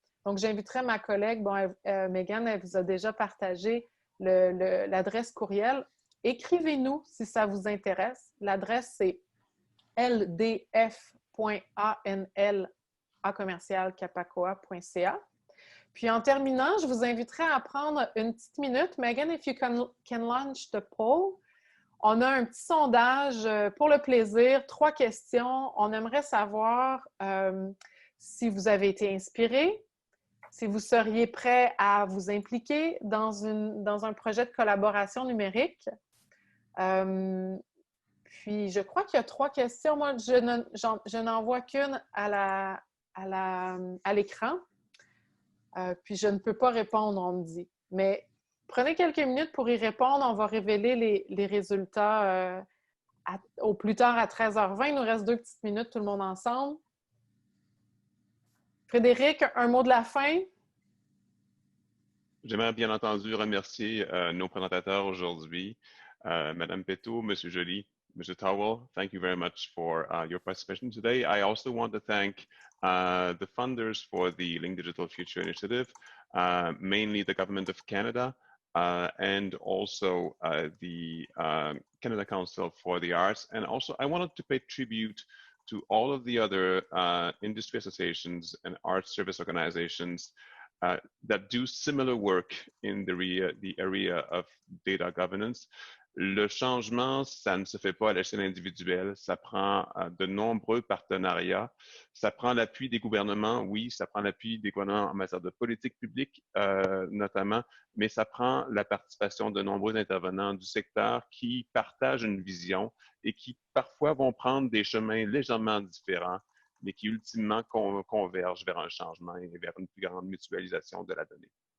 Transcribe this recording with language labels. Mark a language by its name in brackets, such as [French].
[French] Donc, j'inviterai ma collègue, Megan, elle vous a déjà partagé l'adresse courriel. Écrivez-nous si ça vous intéresse. L'adresse, c'est ldf.anl@capacoa.ca. Puis en terminant, je vous inviterai à prendre une petite minute. [English] Megan, if you can launch the poll. [French] On a un petit sondage pour le plaisir, 3 questions. On aimerait savoir si vous avez été inspiré, si vous seriez prêt à vous impliquer dans un projet de collaboration numérique. Puis, je crois qu'il y a 3 questions. Moi, je n'en vois qu'une à l'écran. Puis, je ne peux pas répondre, on me dit. Mais prenez quelques minutes pour y répondre. On va révéler les résultats au plus tard à 13h20. Il nous reste 2 petites minutes, tout le monde ensemble. Frédéric, un mot de la fin? J'aimerais bien entendu remercier nos présentateurs aujourd'hui, Madame Péto, Monsieur Joly, Mr. Towell. [English] Thank you very much for your participation today. I also want to thank the funders for the Link Digital Future Initiative, mainly the Government of Canada, and also the Canada Council for the Arts. And also, I wanted to pay tribute to all of the other industry associations and art service organizations that do similar work in the area of data governance. [French] Le changement, ça ne se fait pas à l'échelle individuelle, ça prend de nombreux partenariats, ça prend l'appui des gouvernements, oui, ça prend l'appui des gouvernements en matière de politique publique notamment, mais ça prend la participation de nombreux intervenants du secteur qui partagent une vision et qui parfois vont prendre des chemins légèrement différents, mais qui ultimement convergent vers un changement et vers une plus grande mutualisation de la donnée.